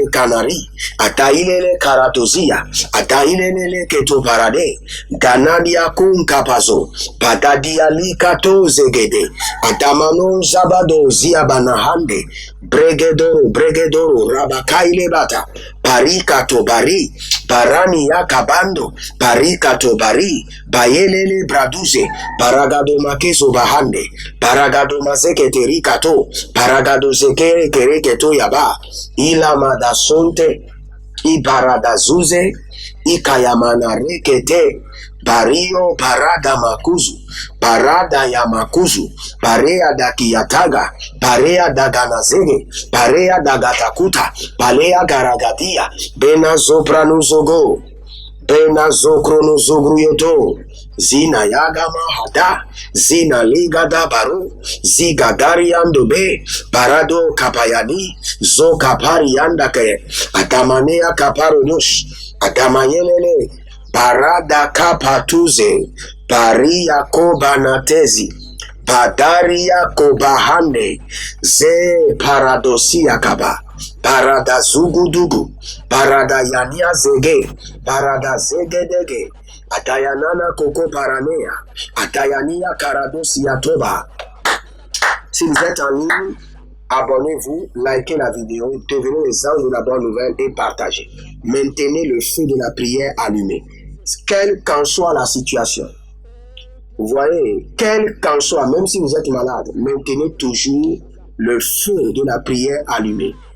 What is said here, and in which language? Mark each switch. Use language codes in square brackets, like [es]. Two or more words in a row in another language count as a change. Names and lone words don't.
[fr] Canari, Atailele Karatozia, Atailele Ketoparade, Ganadia Kun Kapazo, Patadia Likato Zegede, Atamano Zabado Ziabanahande, Bregedoro, Rabakaile Bata, Barikato bari, barani yakabando, barikato bari, bayelele braduze, baragado makezo bahande, baragado mazeke terikato, baragado zekere kereketo yaba, ila madasonte, ibaradazuze, ikayamana rekete, bario barada makuzu, barada ya makuzu, barea da kiyataga, barea da ganazege, barea da gatakuta, balea garagadia, bena zopranuzogo, bena zokronozogruyoto, zina yaga mahada, zina ligada baru, zigadariandobe, barado kapayani, zo kapariandake, atamanea kaparonush, atamayelele, barada kapatuze, baria kobanatezi, badaria kobahande, ze paradosia kaba, barada zugudugu, barada yania zege, barada zegedege, atayanana koko paranea, atayania karadosia toba. Si vous êtes en ligne, abonnez-vous, likez la vidéo, devenez les anges de la bonne nouvelle et partagez. Maintenez le feu de la prière allumé. Quelle qu'en soit la situation, vous voyez, quelle qu'en soit, même si vous êtes malade, maintenez toujours le feu de la prière allumé.